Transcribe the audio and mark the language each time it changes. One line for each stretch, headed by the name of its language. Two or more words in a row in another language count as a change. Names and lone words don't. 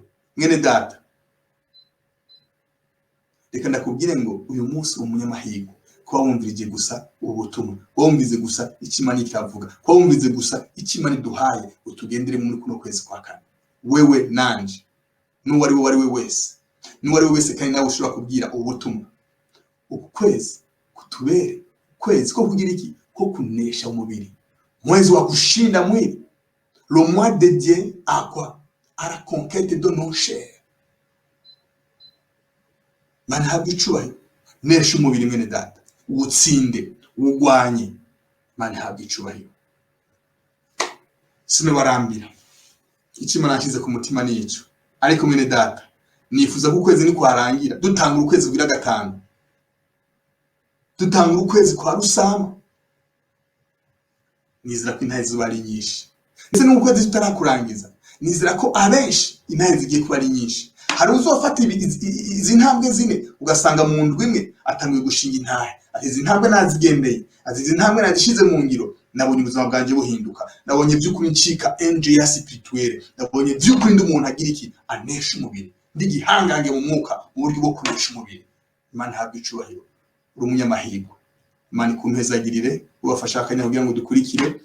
Rundi: Mwene data, reka ndakubwire ngo uyu munsi umunyamahirwe kuba wumvirije gusa ubutumwa, kuba wumvirize gusa Imana iravuga, kuba wumvirize gusa Imana iduhaye utugendere muri kuno kwezi kwa kane. Wewe nanje n'uwari we wese, n'uwari we wese kandi nawe ushobora kubwira ubutumwa. Uku kwezi kutubere kwezi ko kugira iki? Ko kunesha umubiri,
Swahili: mwezi wa kushinda mwili.
French: Le mois de Dieu à quoi? À la conquête de nos chairs.
Rundi: Imana ihabwe icubahiro. Nesha umubiri mwene data, utsinde, ugwanye. Imana ihabwe icubahiro. sinobarambira icyo Imana yashyize ku mutima nico. Ariko mwene data nifuza ko ukwezi ni kwarangira dutanga ukwezi kugira gatanu, dutanga ukwezi kwa Rusama, nizera ko intahe ziba ari nyinshi, ndetse n'ukwezi tutarakurangiza nizera ko abenshi intahe zigiye kuba ari nyinshi. Hari uzofata izi ntambwe zine ugasanga mu ndwi imwe atangiye gushinga intahe, ati izi ntambwe nazigendeye, ati izi ntambwe nazishize mu ngiro, nabonye ubuzima bwanjye buhinduka, nabonye by'ukuri ncika NG ya spirituelle, nabonye by'ukuri ndi umuntu agira iki anesha umubiri, ndi gihangange mu mwuka mu buryo bwo kunesha umubiri. Imana habwe icubahiro, uri umunyamahirwe. Imana ikumpezagirire, ubafasha akanya kugira ngo dukurikire.